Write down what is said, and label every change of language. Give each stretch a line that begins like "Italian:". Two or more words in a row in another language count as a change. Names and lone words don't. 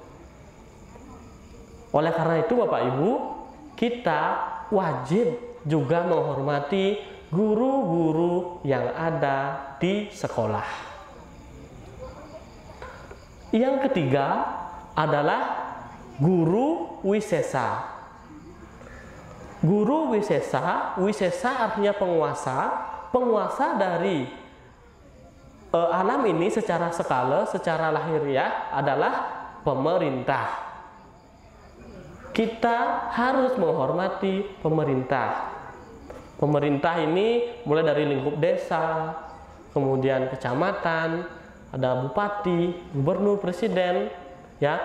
Indonesian: Oleh karena itu Bapak Ibu, kita wajib juga menghormati guru-guru yang ada di sekolah. Yang ketiga adalah guru wisesa. Guru wisesa, wisesa artinya penguasa, penguasa dari alam ini secara skala, secara lahiriah adalah pemerintah. Kita harus menghormati pemerintah. Pemerintah ini mulai dari lingkup desa, kemudian kecamatan, ada bupati, gubernur, presiden, ya.